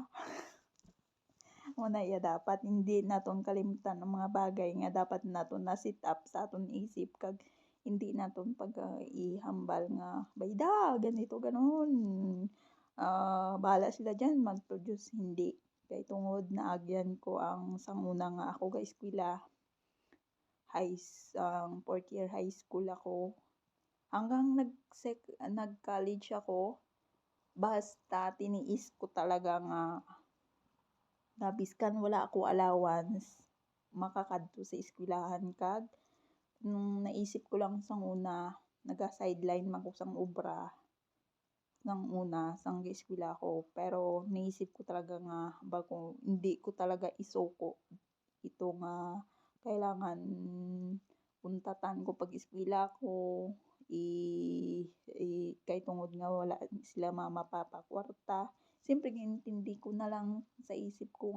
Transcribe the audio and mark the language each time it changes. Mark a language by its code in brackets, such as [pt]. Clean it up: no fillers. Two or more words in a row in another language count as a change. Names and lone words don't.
[hil] Una dapat hindi naton kalimutan ang mga bagay nga dapat naton na set up sa aton isip kag hindi naton pag ihambal nga bayda ganito ganon. Bahala sila dyan mag-produce hindi kay tungod naagyan ko ang sanguna nga ako ga eskwela [en] fourth year high school [hil] ako hanggang nag-college ako basta tiniis ko talaga nga nabiskan wala ako allowance makakadto sa eskwelahan kag nung naisip ko lang sang una naga-sideline man ko sang obra ng una sang eskwela ko pero naisip ko talaga nga bago hindi ko talaga isuko ito nga kailangan untatan ko pag eskwela ko kay tungod nga wala sila mama papa kwarta siyempre ginintindi ko na lang sa isip ko